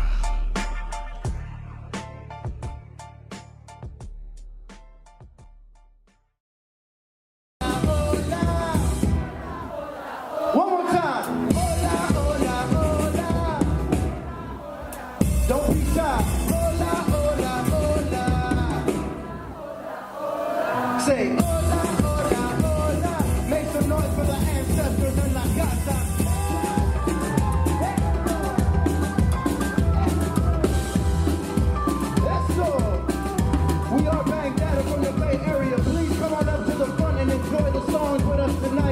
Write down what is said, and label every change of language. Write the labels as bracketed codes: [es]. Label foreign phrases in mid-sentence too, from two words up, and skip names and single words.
[en] One more time. [es] Hola, hola, hola. [en] Don't be shy. [es] Hola, hola, hola. Say hola, hola, hola. [en] Make some noise for the ancestors in [es] la casa. [en] Let's go. We are Bang Data from the Bay Area. Please come on up to the front and enjoy the songs with us tonight.